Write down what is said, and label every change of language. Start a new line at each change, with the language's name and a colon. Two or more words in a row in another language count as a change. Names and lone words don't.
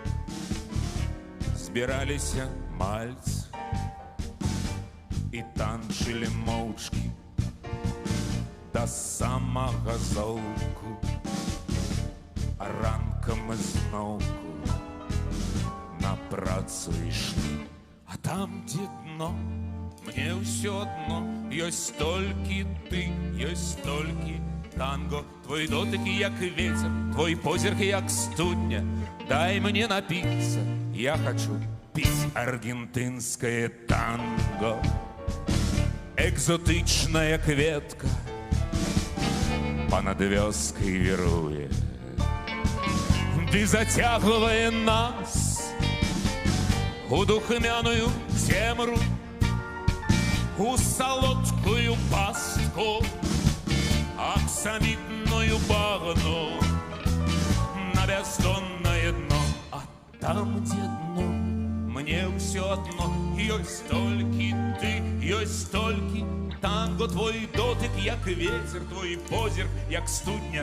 Belarusian: збирались мальцы и танчили моўчкі до самого золку, а ранком изноўку на працу ішлі, а там,
Russian: где дно,
Belarusian: мне ўсё адно, ёсць толькі ты, ёсць толькі танго. Твой дотык як ветер, твой позірк як студня.
Russian: Дай мне напиться, я хочу пить аргентинское танго.
Belarusian: Экзотичная кветка понад вёскай віруе, ды зацягвае нас у духмяную цемру, у солодкую пастку, аксамитную багну,
Russian: на бездонное дно.
Belarusian: А там,
Russian: где дно,
Belarusian: мне ўсё адно. Ёсць толькі ты, ёсць толькі танго, твой дотык, як ветер, твой позірк, як студня.